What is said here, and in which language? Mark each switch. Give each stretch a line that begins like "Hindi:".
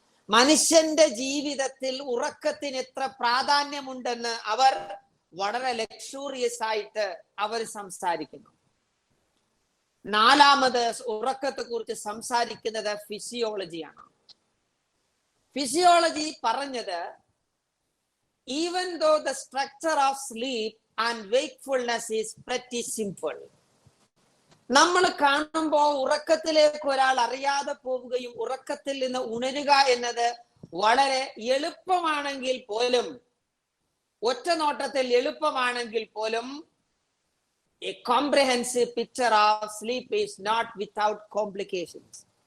Malayalam: മനുഷ്യന്റെ ജീവിതത്തിൽ ഉറക്കത്തിന് എത്ര പ്രാധാന്യമുണ്ടെന്ന് അവർ വളരെ ലക്ഷൂറിയസ് ആയിട്ട് അവർ സംസാരിക്കുന്നു. നാലാമത് ഉറക്കത്തെ കുറിച്ച് സംസാരിക്കുന്നത് ഫിസിയോളജിയാണ്. ഫിസിയോളജി പറഞ്ഞത്
English: even though the structure of sleep and wakefulness is pretty simple.
Malayalam: നമ്മൾ കാണുമ്പോൾ ഉറക്കത്തിലേക്ക് ഒരാൾ അറിയാതെ പോവുകയും ഉറക്കത്തിൽ നിന്ന് ഉണരുക എന്നത് വളരെ എളുപ്പമാണെങ്കിൽ പോലും, ഒറ്റ നോട്ടത്തിൽ എളുപ്പമാണെങ്കിൽ പോലും,
English: a comprehensive picture of sleep is not without complications.